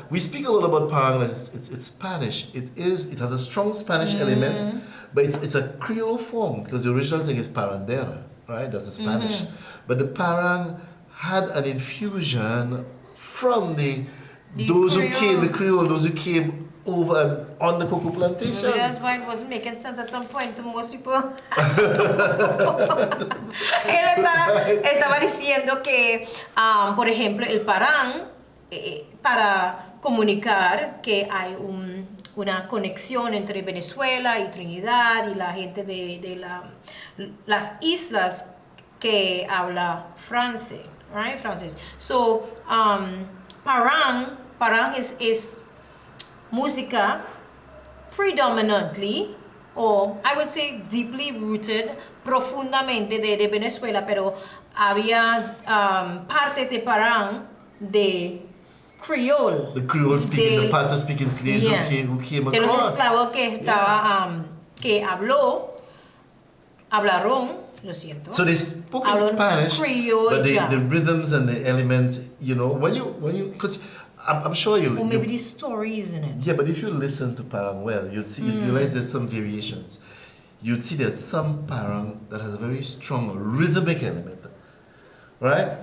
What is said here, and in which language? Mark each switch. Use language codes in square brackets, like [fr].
[en] We speak a lot about Parang, it's Spanish. It has a strong Spanish element, but it's a Creole form because the original thing is Parandera, right? That's the Spanish. But the parang had an infusion from those who came, the Creole, those who came over and on the cocoa plantation. Maybe that's why it wasn't making sense at some point to most people. [es] Él estaba diciendo que, por ejemplo, el parang, para comunicar que hay una conexión entre Venezuela y Trinidad y la gente de las islas que habla francés, right? Francés. [en] So, parang is [es] música [en] predominantly, or I would say deeply rooted, [es] profundamente de Venezuela, pero había partes de parang de Creole. [en] The Creole speaking, the Pato speaking slaves who came across. [es] De los esclavos que estaba, que hablaron, lo siento. [en] So they spoke in Spanish, but the rhythms and the elements, you know, when you, because I'm sure you. Or maybe the stories in it. Yeah, but if you listen to parang well, you see, you realize there's some variations. You'd see that some parang that has a very strong rhythmic element. Right?